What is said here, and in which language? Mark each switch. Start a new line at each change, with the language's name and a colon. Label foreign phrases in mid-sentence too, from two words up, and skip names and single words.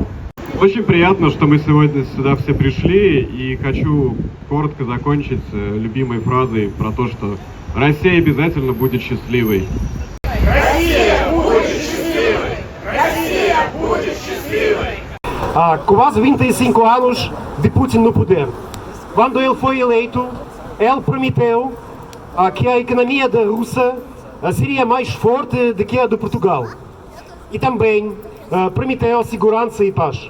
Russian: Очень приятно, что мы сегодня сюда все пришли, и хочу коротко закончить любимой фразой про то, что Россия обязательно будет счастливой. Россия будет счастливой! Россия будет счастливой!
Portuguese: Quase 25 anos de Putin no poder. Quando ele foi eleito, ele prometeu que a economia da Rússia seria mais forte do que a de Portugal. E também prometeu segurança e paz.